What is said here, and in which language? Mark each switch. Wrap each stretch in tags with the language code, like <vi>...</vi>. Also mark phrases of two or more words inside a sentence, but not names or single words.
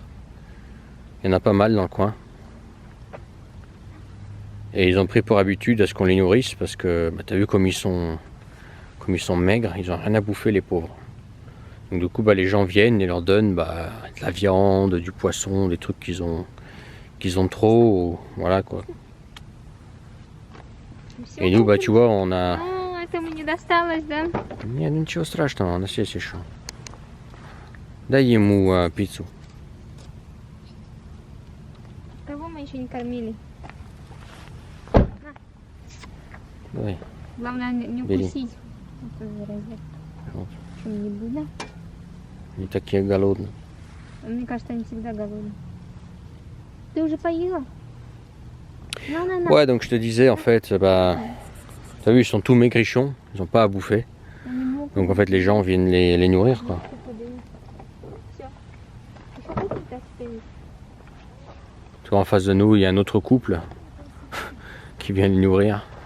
<fr>Il y en a pas mal dans le coin. Et ils ont pris pour habitude à ce qu'on les nourrisse parce que, bah, t'as vu comme ils sont maigres, ils ont rien à bouffer les pauvres. Donc du coup, bah, les gens viennent et leur donnent bah, de la viande, du poisson, des trucs qu'ils ont trop, ou, voilà quoi. Et nous, bah tu vois, on a...</fr> <ru>Этому не досталось, да? Нет, ничего страшного, у нас есть еще. Дай ему пиццу. Кого мы еще не кормили? Давай. Главное не Бери. укусить. Это заразит. Вот. Что-нибудь, да? Они такие голодные. Мне кажется, они всегда голодные. Ты уже поела? На.</ru> <fr>Ouais, donc je te disais en fait, bah, t'as vu, ils sont tous maigrichons, ils ont pas à bouffer. Donc en fait, les gens viennent les nourrir quoi. Tu vois, en face de nous, il y a un autre couple qui vient les nourrir.</fr>